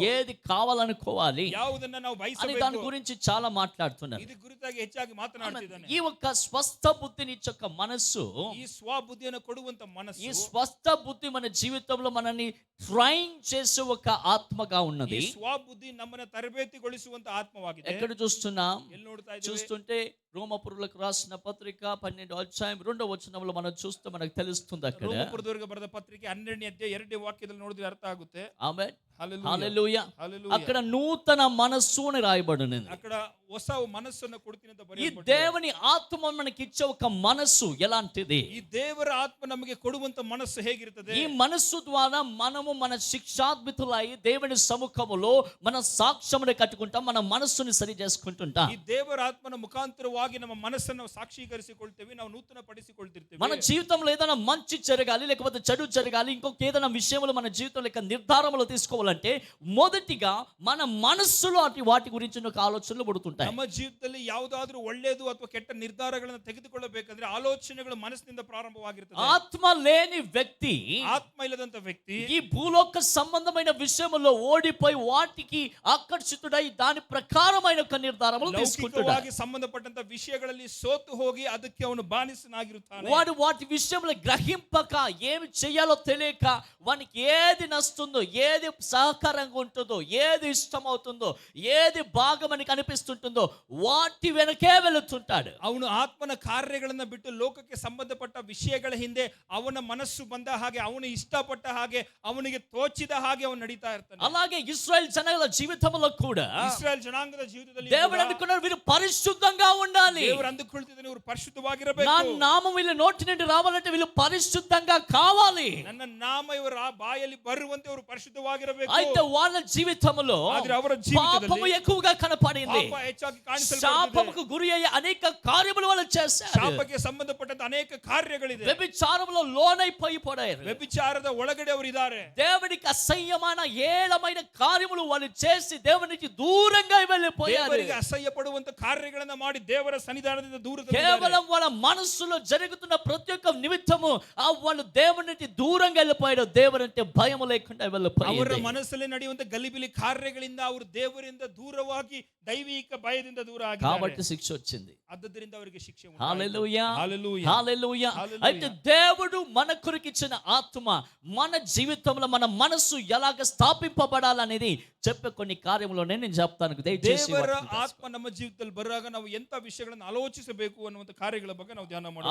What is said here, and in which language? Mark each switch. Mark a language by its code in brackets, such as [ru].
[te] ఏది కావాలనుకోవాలి [kn] ಯಾವುದನ್ನ ನಾವು [te] అని దాని [kn] ಬಯಸಬೇಕು, [te] గురించి చాలా మాట్లాడుతున్నారు. [kn] ಇದು ಕುರಿತಾಗಿ ಹೆಚ್ಚಾಗಿ ಮಾತನಾಡ್ತಿದ್ದಾನೆ. [te] ఈ ఒక్క స్వస్థ బుద్ధినిచ్చే ఒక మనస్సు, [kn] ಈ ಸ್ವಬುದ್ಧಿಯನ್ನು ಕೊಡುವಂತ [te] ఈ [kn] ಮನಸ್సు, [te] స్వస్థ బుద్ధి మన జీవితంలో మనల్ని ట్రైన్ చేసే ఒక ఆత్మగా [kn] ಈ [te] ఉన్నది. [kn] ಸ್ವಬುದ್ಧಿ ನಮ್ಮನ್ನ ತರಬೇತಿಗೊಳಿಸುವಂತ ಆತ್ಮವಾಗಿದೆ. [te] ఎక్కడ చూస్తున్నాం? [kn] ಎಲ್ಲಿ ನೋಡ್ತಾ ಇದ್ದೀವಿ? [te] చూస్తుంటే రోమపురులకు రాసిన పత్రిక 12వ అధ్యాయం 2వ వచనంలో మనం చూస్తే మనకు తెలుస్తుంది. అక్కడ [kn] ರೋಮಪುರದವರಿಗೆ ಬರೆದ ಪತ್ರಿಕೆ 12ನೇ ಅಧ್ಯಾಯ 2ನೇ ವಾಕ್ಯದಲ್ಲಿ ನೋಡಿದ್ರೆ ಅರ್ಥ ಆಗುತ್ತೆ. [te] ఆమేన్, [kn] ಹಲ್ಲೆಲೂಯಾ, [te] హల్లెలూయా. [kn] ಹಲ್ಲೆಲೂಯಾ. [te] అక్కడ నూతన మనస్సు అని రాయబడినది. [kn] అక్కడ ಹೊಸ ಮನಸ್ಸನ್ನು ಕೊಡ್ತೀನಿ ಅಂತ [te] ఈ [kn] ಬರೆಯಲ್ಪಟ್ಟಿದೆ. [te] దేవుని ఆత్మ మనకి ఇచ్చే ఒక మనస్సు ఎలాంటిది? [kn] ಈ ದೇವರ ಆತ್ಮ ನಮಗೆ ಕೊಡುವಂತ ಮನಸ್ಸು ಹೇಗಿರುತ್ತದೆ? [te] ఈ మనస్సు ద్వారా మనము మన శిక్షాద్మితులై దేవుని సముఖములో మన సాక్ష్యమును కట్టుకుంటాం, మన మనస్సుని సరి చేసుకుంటుంటాం. [kn] ಈ ದೇವರ ಆತ್ಮನ ಮುಖಾಂತರವಾಗಿ ನಮ್ಮ ಮನಸ್ಸನ್ನು ಸಾಕ್ಷೀಕರಿಸಿಕೊಳ್ತೇವೆ, ನಾವು ನೂತನ ಪಡಿಸಿಕೊಳ್ತಿರ್ತೇವೆ. [te] మన జీవితంలో ఏదైనా మంచి జరగాలి లేకపోతే చెడు జరగాలి, ఇంకొక ఏదైనా విషయంలో మన జీవితంలో యొక్క నిర్ధారణలు తీసుకోవాలంటే మొదటిగా మన మనస్సులో అటు వాటి గురించి ఒక ఆలోచనలు పుడుతుంటాయి. [kn] ನಮ್ಮ ಜೀವಿತದಲ್ಲಿ ಯಾವುದಾದ್ರೂ ಒಳ್ಳೆಯದು ಅಥವಾ ಕೆಟ್ಟ ನಿರ್ಧಾರಗಳನ್ನು ತೆಗೆದುಕೊಳ್ಳಬೇಕಂದ್ರೆ ಆಲೋಚನೆಗಳು ಮನಸ್ಸಿನಿಂದ ಪ್ರಾರಂಭವಾಗಿರುತ್ತದೆ. [te] ఆత్మ లేని వ్యక్తి, [kn] ಆತ್ಮ ಇಲ್ಲದಂತ ವ್ಯಕ್ತಿ [te] ఈ భూలోక సంబంధమైన విషయంలో ఓడిపోయి వాటికి ఆకర్షితుడై దాని ప్రకారమైన ఒక నిర్ధారణలు తీసుకుంటాడు. [kn] ಲೌಕಿಕವಾಗಿ ಸಂಬಂಧಪಟ್ಟಂತ ವಿಷಯಗಳಲ್ಲಿ ಸೋತು ಹೋಗಿ ಅದಕ್ಕೆ ಅವನು ಬಾನಿಸನಾಗಿರುತ್ತಾನೆ. [te] వాడు వాటి విషయంలో గ్రహింపక ఏమి చేయాలో తెలియక వానికి ఏది నస్తుందో, ఏది సహకారంగా ఉంటుందో, ఏది ఇష్టమవుతుందో, ఏది భాగమని కనిపిస్తుంటుందో వాటి వెనకే వెళుతుంటాడు. [kn] ಅವನು ಆತ್ಮನ ಕಾರ್ಯಗಳನ್ನ ಬಿಟ್ಟು ಲೋಕಕ್ಕೆ ಸಂಬಂಧಪಟ್ಟ ವಿಷಯಗಳ ಹಿಂದೆ ಅವನ ಮನಸ್ಸು ಬಂದ ಹಾಗೆ, ಅವನು ಇಷ್ಟಪಟ್ಟ ಹಾಗೆ, ಅವನಿಗೆ ತೋಚಿದ ಹಾಗೆ ಅವನು ನಡೀತಾ ಇರ್ತಾನೆ. [te] అలాగే ఇశ్రాయేల్ జనాల జీవితంలో కూడా [kn] ಇಸ್ರಾಯೇಲ್ ಜನಾಂಗದ ಜೀವಿತದಲ್ಲಿ [te] దేవుడు అనుకున్నాడు వీరు పరిశుద్ధంగా ఉండాలి. [kn] ದೇವರು ಅಂದುಕೊಳ್ತಿದ್ದಾನೆ ಇವರು ಪರಿಶುದ್ಧವಾಗಿರಬೇಕು. [te] నా నామం వీళ్ళ నోటి నుండి రావాలంటే వీళ్ళు పరిశుద్ధంగా కావాలి. [kn] ನನ್ನ ನಾಮ ಇವರ ಬಾಯಲ್ಲಿ ಬರುವಂತೆ ಅವರು ಪರಿಶುದ್ಧವಾಗಿರಬೇಕು. [te] అయితే వాళ్ళ జీవితంలో [kn] ಆದ್ರೆ ಅವರ [te] పాపము [kn] ಜೀವಿತದಲ್ಲಿ [te] ఎక్కువగా కనపడింది. [kn] ಪಾಪ ಹೆಚ್ಚಾಗಿ ಕಾಣಿಸಲ್ಪಡುತ್ತಿದೆ. [te] శాపముకు గురి అయ్యే అనేక కార్యములు వాళ్ళు చేశారు. [kn] ಶಾಪಕ್ಕೆ ಸಂಬಂಧಪಟ್ಟಂತ ಅನೇಕ ಕಾರ್ಯಗಳಿದೆ. [te] వ్యభిచారములో లోనైపోయి పడారు. [kn] ವ್ಯಭಿಚಾರದ ಒಳಗಡೆ ಅವರು ಇದ್ದಾರೆ. [te] దేవునికి అసహ్యమైన ఏళమైన కార్యములు వాళ్ళు చేసి దేవునికి దూరంగా వెళ్ళిపోయారు. [kn] ದೇವರಿಗೆ ಅಸಹ್ಯ ಪಡುವಂತ ಕಾರ್ಯಗಳನ್ನ ಮಾಡಿ ದೇವರ ಸನ್ನಿಧಾನದಿಂದ ದೂರದಲ್ಲಿ [te] కేవలం వాళ్ళ మనస్సులో జరుగుతున్న ప్రతి ఒక్క నిమిత్తము వాళ్ళు దేవునికి దూరంగా వెళ్ళిపోయారు. దేవుడంటే భయం లేకుండా [kn] ಅವರ [te] వెళ్ళిపోయారు. [kn] ಮನಸ್ಸಲ್ಲಿ ನಡೆಯುವಂತ ಗಲಿಬಿಲಿ ಕಾರ್ಯಗಳಿಂದ ಅವರು ದೇವರಿಂದ ದೂರವಾಗಿ ದೈವಿಕ ಭಯದಿಂದ ದೂರ [te] కాబట్టి [kn] ಆಗಿದ್ದಾರೆ. [te] శిక్ష వచ్చింది. [kn] ಆದ್ದರಿಂದ ಅವರಿಗೆ ಶಿಕ್ಷೆ ಉಂಟಾಯಿತು. [te] హల్లెలూయా, హల్లెలూయా. హల్లెలూయా. హల్లెలూయా. అయితే దేవుడు మన కొరకిచ్చిన ఆత్మ మన జీవితంలో మన మనస్సు ఎలాగ స్థాపింపబడాలనేది చెప్పే కొన్ని కార్యములోనే నేను చెప్తాను. దయచేసి [kn] ದೇವರ [te] వాటిని [kn] ಆತ್ಮ ನಮ್ಮ ಜೀವಿತದಲ್ಲಿ ಬರುವಾಗ ನಾವು ಎಂತ ವಿಷಯಗಳನ್ನು ಆಲೋಚಿಸಬೇಕು ಅನ್ನುವಂತ ಕಾರ್ಯಗಳ ಬಗ್ಗೆ ನಾವು ಧ್ಯಾನ ಮಾಡೋಣ.